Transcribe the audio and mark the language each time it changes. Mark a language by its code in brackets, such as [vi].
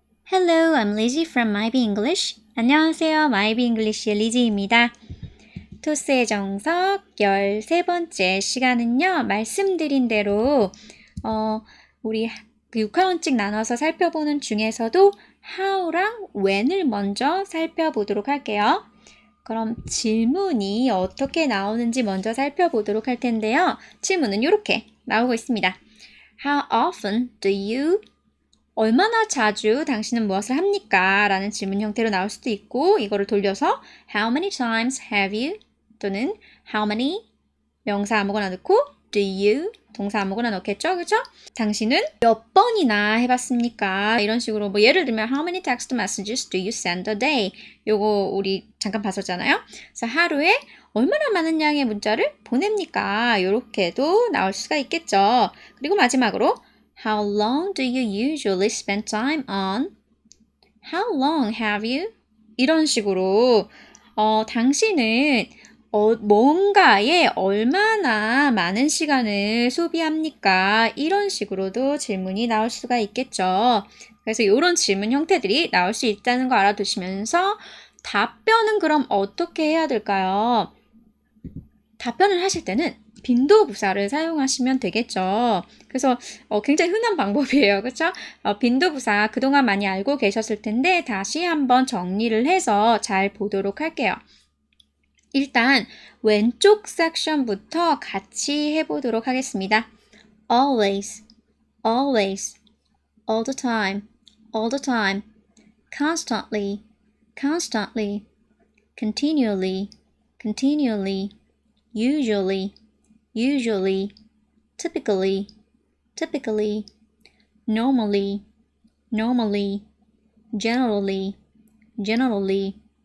[en] Hello, I'm Lizzie from Mybe English. [ko] 안녕하세요, Mybe English의 리지입니다. 토스의 정석 13번째 시간은요, 말씀드린 대로 우리 6화원칙 나눠서 살펴보는 중에서도 how랑 when을 먼저 살펴보도록 할게요. 그럼 질문이 어떻게 나오는지 먼저 살펴보도록 할 텐데요. 질문은 이렇게 나오고 있습니다. [en] How often do you [ko] 얼마나 자주 당신은 무엇을 합니까? 라는 질문 형태로 나올 수도 있고 이거를 돌려서 [en] How many times have you? 또는 How many? [ko] 명사 아무거나 넣고 [en] Do you? [ko] 동사 아무거나 넣겠죠? 그죠? 당신은 몇 번이나 해봤습니까? 이런 식으로 뭐 예를 들면 [en] How many text messages do you send a day? [ko] 요거 우리 잠깐 봤었잖아요. 그래서 하루에 얼마나 많은 양의 문자를 보냅니까? 요렇게도 나올 수가 있겠죠. 그리고 마지막으로 [en] How long do you usually spend time on? How long have you? [ko] 이런 식으로 당신은 뭔가에 얼마나 많은 시간을 소비합니까? 이런 식으로도 질문이 나올 수가 있겠죠. 그래서 이런 질문 형태들이 나올 수 있다는 거 알아두시면서 답변은 그럼 어떻게 해야 될까요? 답변을 하실 때는 빈도부사를 사용하시면 되겠죠. 그래서 굉장히 흔한 방법이에요. 그렇죠? 빈도부사 그동안 많이 알고 계셨을 텐데 다시 한번 정리를 해서 잘 보도록 할게요. 일단 왼쪽 섹션부터 같이 해보도록 하겠습니다. [en] Always, always, all the time, all the time, constantly, constantly, continually, continually, usually, usually, typically, typically, normally, normally, generally, generally,